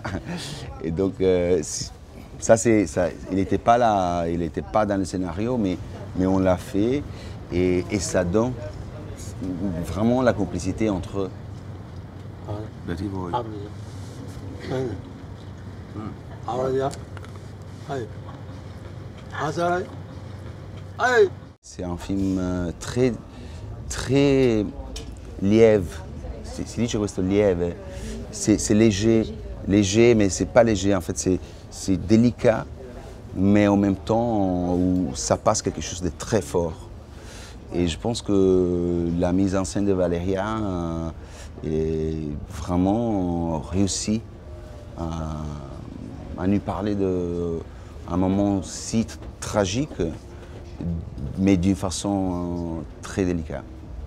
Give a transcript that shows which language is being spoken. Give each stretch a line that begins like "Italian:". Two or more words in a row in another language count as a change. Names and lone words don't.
French: Et donc ça, il n'était pas là, il n'était pas dans le scénario, mais on l'a fait et ça donne vraiment la complicité entre eux. C'est un film très lieve.
Italian: Si dice questo lieve,
French: c'est léger, mais c'est pas léger en fait, c'est délicat, mais en même temps où ça passe quelque chose de très fort. Et je pense que la mise en scène de Valéria est vraiment réussie à nous parler d'un moment si tragique, mais d'une façon très délicate.